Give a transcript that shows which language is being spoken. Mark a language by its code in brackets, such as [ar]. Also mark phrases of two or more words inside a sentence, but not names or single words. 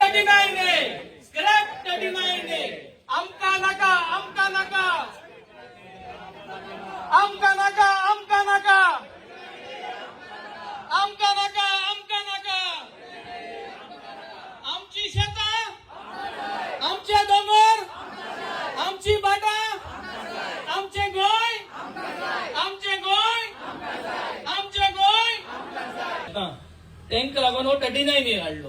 [en] 39A, scrap 39A. [kok] आमका नका, आमका नका, आमका नका, आमका नका, आमका नका, आमका नका. आमची शेता, आमचे डोंगर, आमची बाटा, आमचे गोय, आमचे गोय, आमचे गोय. तांकां लागून हो 39A हाडलो.